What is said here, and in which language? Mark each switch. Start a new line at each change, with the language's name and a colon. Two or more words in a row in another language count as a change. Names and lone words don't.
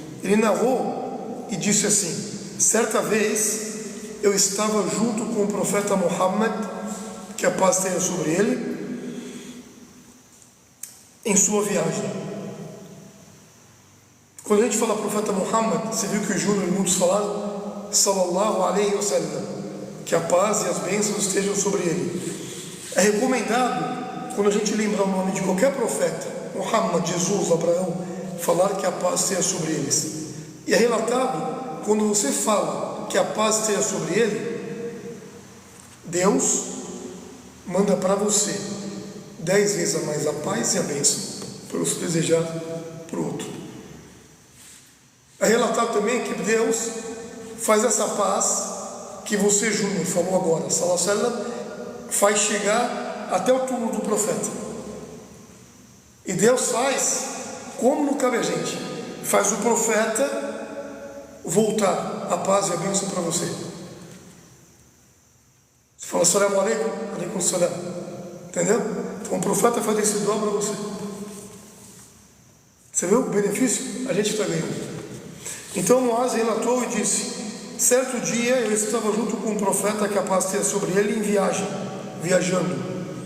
Portuguese: Ele narrou e disse assim: certa vez eu estava junto com o profeta Muhammad, que a paz tenha sobre ele, em sua viagem. Quando a gente fala profeta Muhammad, você viu que o Júnior e muitos falaram
Arabic: صلى الله عليه وسلم,
Portuguese: que a paz e as bênçãos estejam sobre ele. É recomendado, quando a gente lembrar o nome de qualquer profeta, Muhammad, Jesus, Abraão, falar que a paz esteja sobre eles. E é relatado, quando você fala que a paz esteja sobre ele, Deus manda para você 10 vezes a mais a paz e a bênção, para você desejar para o outro. É relatado também que Deus faz essa paz que você, Júnior, falou agora,
Arabic: صلى الله عليه وسلم,
Portuguese: faz chegar até o túmulo do profeta. E Deus faz, como não cabe a gente, faz o profeta voltar a paz e a bênção para você. Você fala
Arabic: السلام عليكم، عليكم السلام.
Portuguese: Entendeu? Então o profeta faz esse dó para você. Você viu o benefício? A gente está ganhando. Então Muaz relatou e disse: certo dia eu estava junto com um profeta que a paz esteja sobre ele em viajando.